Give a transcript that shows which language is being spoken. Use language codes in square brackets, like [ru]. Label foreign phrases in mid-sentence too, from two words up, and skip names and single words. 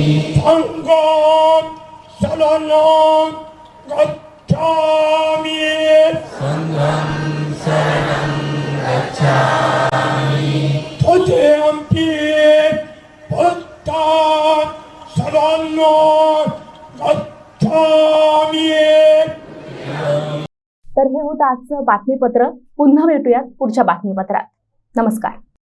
[pi] संघं शरणं गच्छामि. संघं शरणं गच्छामि. तथेऽपि बुद्धं शरणं गच्छामि. [mr] तर हे होतं आजचं बातमीपत्र. पुन्हा भेटूयात पुढच्या बातमीपत्रात. नमस्कार.